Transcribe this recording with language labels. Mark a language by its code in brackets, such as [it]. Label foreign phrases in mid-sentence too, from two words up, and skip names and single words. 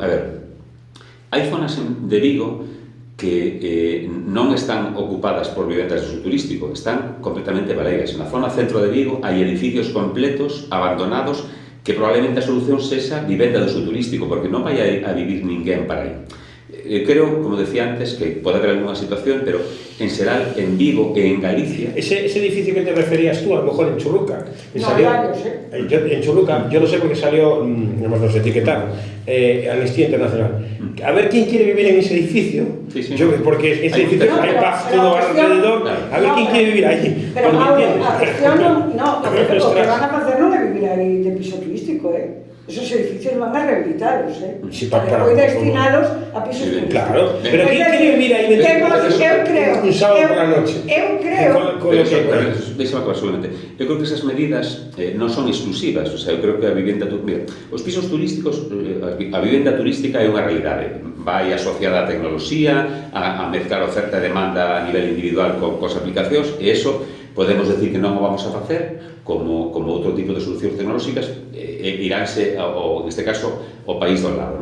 [gl] A ver, hai zonas de Vigo que non están ocupadas por vivendas de uso turístico, están completamente baleiras. Na zona centro de Vigo hai edificios completos, abandonados, que probablemente a solución sexa vivenda de uso turístico, porque non vai a vivir ninguén para aí. creo, como decía antes, que pode haber alguna situación, pero en Seral, en Vigo e en Galicia... [es] Ese edificio que te referías tú, a lo mejor en Churruca, no, varios, en Churruca, yo lo sé porque salió, nos etiquetaron, Amnistía Internacional. A ver quién quiere vivir en ese edificio, porque ese edificio hay paz todo alrededor, a ver quién quiere vivir allí. [gl] Pero a cuestión no, o que van a facer non é vivir aí de piso turístico, [es] esos edificios van a rehabilitarlos, [gl] para poder destinalos a pisos turísticos. [es] Claro, pero ¿quién quiere vivir ahí un sábado por la noche? [gl] Eu creo... Deixa-me acabar solamente. Eu creo que esas medidas non son exclusivas, [es] o sea, [gl] eu creo que a vivenda... Mira, os pisos turísticos, a vivenda turística é unha realidade. Vai asociada á tecnoloxía, a mezclar oferta e demanda a nivel individual cos aplicacións, e eso podemos decir que non o vamos a facer como outro tipo de solucións tecnolóxicas, iránse, neste caso, ao país do lado.